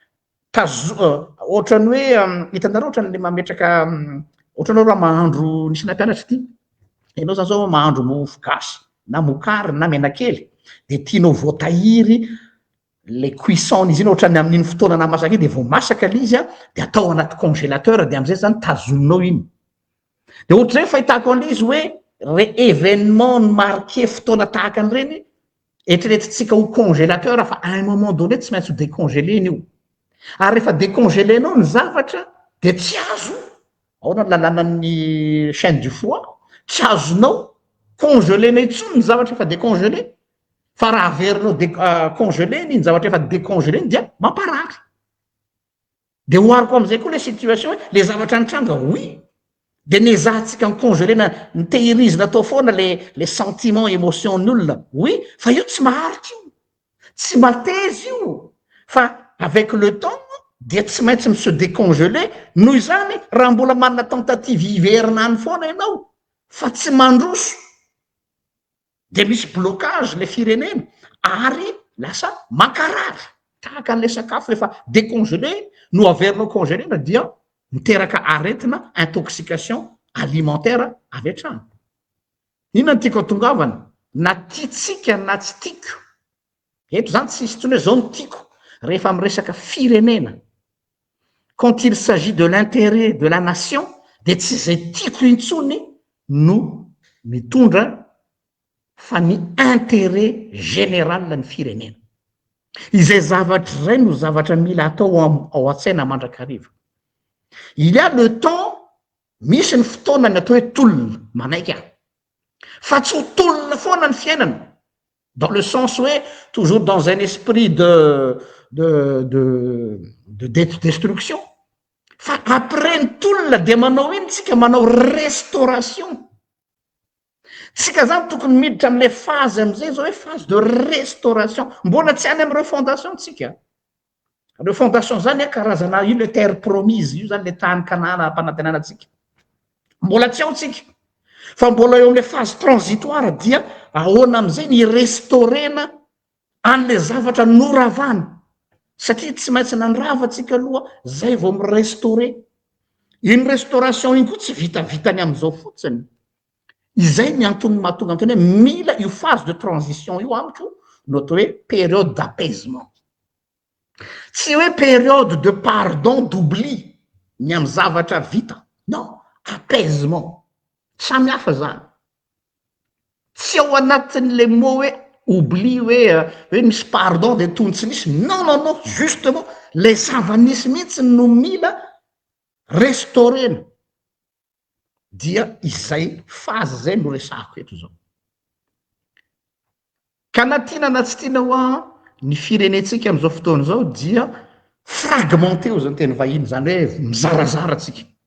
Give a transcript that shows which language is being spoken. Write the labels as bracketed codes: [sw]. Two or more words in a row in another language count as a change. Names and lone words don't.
[mg] ohatrany hoe hitanareo ohatran'le mametraka ohatranao raha mahandro nisy nampianatra ty enao zany zao mahandro mofo gasy na mokary na menakely de tianao voatahiry le cuisson izy iny ohatrany amin'iny fotoana na masaka iny de vo masaka l'izy a de atao anaty congélateur de am'izay zany tazoninao iny de ohatr'zay fahitako an'izy hoe re [fr] événement marqué [mg] fotoana tahaka an'ireny eritreretitsika ho congélateur fa [fr] à un moment donné [mg] tsy maintsy ho décongélé iny io ary rehefa décongélénao ny zavatra de tsy azo ao na lalanan'ny [fr] chaîne du froid [mg] tsy azonao congelena itsony ny zavatra efa décongélé fa raha averinao congelé ny zavatra efa décongélé ny dia mamparary de hoariko am'izay koa le situation hoe le zavatra nitranga oui de nezahatsika ny congelena ny tehirizina atao foana le sentiment émotion ny olona oui fa io tsy maharitra io tsy mateza io fa [fr] avec le temps [mg] dia tsy maintsy mi [fr] se décongelé [mg] noho izany raha mbola manana tentative hiverinany foana ianao fa tsy mandroso de misy blocage le firenena ary lasa mankarary tahaka an'le sakafo rehefa décongelé no averinao congelena dia miteraka aretina [fr] intoxication alimentaire [mg] avy hatrany inona ny tiako atongavana na tiatsika na tsy tiako eto zany tsisy tsony hoe zao ny tiako rehefa amy resaka firenena [fr] quand il s'agit de l'intérêt de la nation [mg] de tsy zay tiako intsony no mitondra fa ny [fr] intérêt général [mg] ny firenena izay zavatra zay no zavatra mila atao ao an-tsaina mandrakariva [fr] il y a le temps [mg] misy ny fotoana ny atao hoe tolona manaiky aho fa tsy ho tolona foana ny fiainana [fr] dans le sens [mg] hoe [fr] toujours dans un esprit de destruction [mg] fa après ny tolona dia manao iny tsika manao restauration. Tsika zany tokony miditra amin'ilay phase am'izay zao hoe [fr] phase de restauration. [mg] Mbola tsy any am'ireo fondation tsika. Reo fondation zany karazana io [fr] le terre promise [mg] io zany le tany kanana ampanantenana tsika. Mbola tsy ao tsika. Fa mbola eo am'le [fr] phase transitoire [mg] dia ahoana am'izay ny restaurena an'le zavatra noravana. Satria tsy maintsy nandrava tsika aloha zay vao mirestaurer. Iny restauration iny koa tsy vitavitany am'izao fotsiny. Izay ny antony mahatonga am'teny hoe mila io [fr] phase de transition [mg] io amiko no atao hoe [fr] période d'apaisement. [mg] Tsy hoe [fr] période de pardon, d'oubli [mg] ny am' zavatra vita. [fr] Non, apaisement. [mg] Samy hafa zany. Tsy ao anatin'le mot hoe oubli hoe misy pardon de tony tsy misy. [fr] Non, non, non, justement, [mg] le zava-nisy mihitsy no mila restaurena. Dia izay phase zay no resahako eto zao. Ka na tiana na tsy tiana hoa ny firenetsika am'izao fotoana zao dia fragmenté o zany teny vahiny zany hoe mizarazara tsika.